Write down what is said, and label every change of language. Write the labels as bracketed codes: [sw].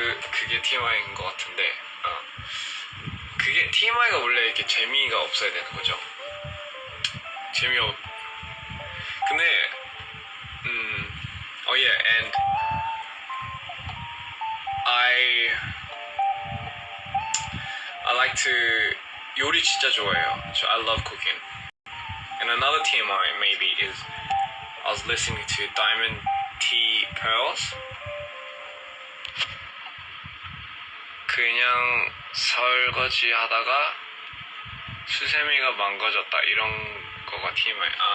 [ko] 그게 TMI인 것 같은데 그게 TMI가 원래 이렇게 재미가 없어야 되는 거죠. 근데 [en] oh yeah, and I like to [ko] 요리 진짜 좋아해요. [en] So I love cooking. And another TMI maybe is I was listening to Diamond Tea Pearls. [ko] 그냥 설거지 하다가 수세미가 망가졌다 이런 거가 TMI.